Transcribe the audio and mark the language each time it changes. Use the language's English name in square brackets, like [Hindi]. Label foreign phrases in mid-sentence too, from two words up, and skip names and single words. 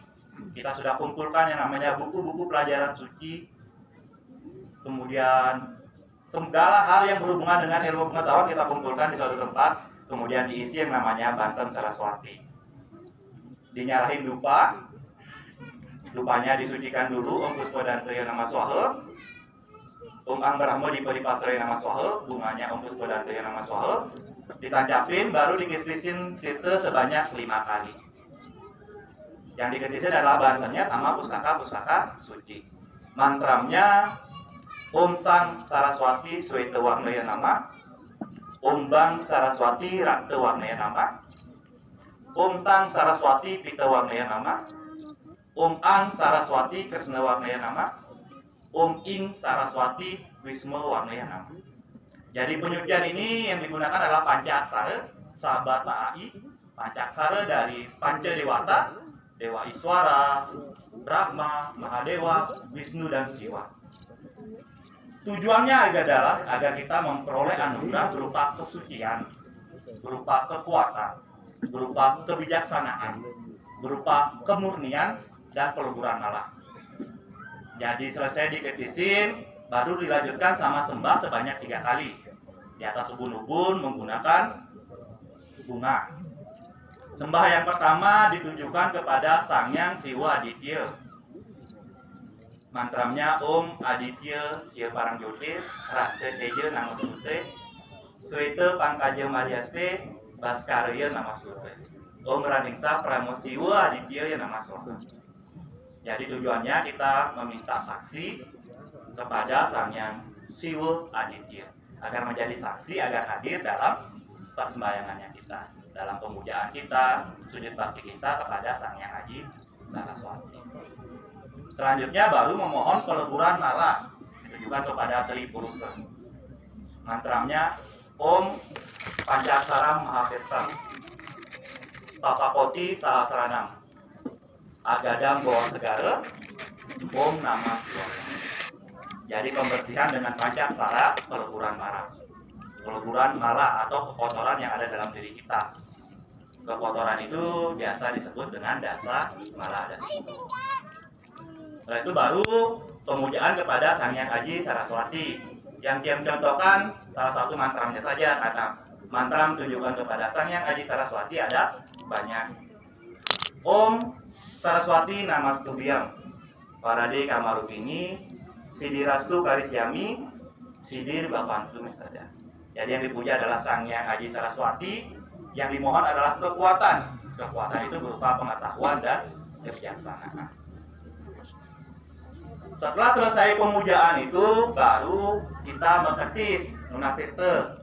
[Indonesian] Kita sudah kumpulkan yang namanya buku-buku pelajaran suci. Kemudian segala hal yang berhubungan dengan ilmu pengetahuan kita kumpulkan di suatu tempat. Kemudian diisi yang namanya Banten Saraswati. Dinyalahin dupa, dupanya disucikan dulu [Sanskrit] Om Puspa dan Kriya Nama Swaha, Om Anggarahmo Dipasraya Nama Swaha, [Indonesian] bunganya [Sanskrit] Om Puspa dan Kriya Nama Swaha, [Indonesian] ditancapin baru dikisisin situ sebanyak 5 kali. Yang dikisisin adalah bantennya sama pustaka-pustaka suci. [Sanskrit] Mantramnya Om Sang Saraswati Sweta Warnaya Nama, Om Bang Saraswati Rakta Warnaya Nama, Om Tang Saraswati Pita Warnaya Nama, Om Ang Saraswati Krisna Warnaya Nama, Om Ing Saraswati Wisma Warnayana. [Indonesian] Jadi penyucian ini yang digunakan adalah Pancaksara, Sabata Ai, Pancaksara dari Panca Dewata, Dewa Iswara, Brahma, Mahadewa, Wisnu, dan Siwa. Tujuannya adalah agar kita memperoleh anugerah berupa kesucian, berupa kekuatan, berupa kebijaksanaan, berupa kemurnian, dan peleburan malah. Jadi selesai diketisin, baru dilanjutkan sama sembah sebanyak 3 kali. Di atas ubun-ubun menggunakan bunga. Sembah yang pertama ditujukan kepada Sangyang Siwa Aditya. [Sanskrit] Mantramnya Om Aditya Siya Parangjotir, Rasa Teja Nama Sute, Sweta Pangkaja Mariaste, Baskarya Nama Sute. Om Raningsa Pramo Siwa Aditya Nama Sute. [Indonesian] Jadi tujuannya kita meminta saksi kepada Sangyang Siwa Aditya agar menjadi saksi, agar hadir dalam persembahyangannya kita, dalam pemujaan kita, sujud bakti kita kepada Sangyang Aji Saraswati. Selanjutnya baru memohon peleburan mala ditujukan kepada Tri Purusa. [Sanskrit] Mantramnya Om Pancaksara Mahavirtam, Papakoti Sahasranam, Agadam Bawah Segara, Om Namah Shivaya. [Indonesian] Jadi pembersihan dengan Pancaksara, peleburan mala. Peleburan mala atau kekotoran yang ada dalam diri kita. Kekotoran itu biasa disebut dengan dasa mala dasa. Setelah itu baru pemujaan kepada Sangyang Aji Saraswati. Yang dia mencontohkan salah satu mantramnya saja, karena mantram tujuan kepada Sangyang Aji Saraswati ada banyak. [Sanskrit] Om Saraswati Namastubhyam, Parade Kamarupini, Sidirastu Karisyami, Sidir Bapantu misalnya. [Indonesian] Jadi yang dipuja adalah Sangyang Aji Saraswati, yang dimohon adalah kekuatan. Kekuatan itu berupa pengetahuan dan kebijaksanaan. Setelah selesai pemujaan itu, baru kita mengetis Nunasirta.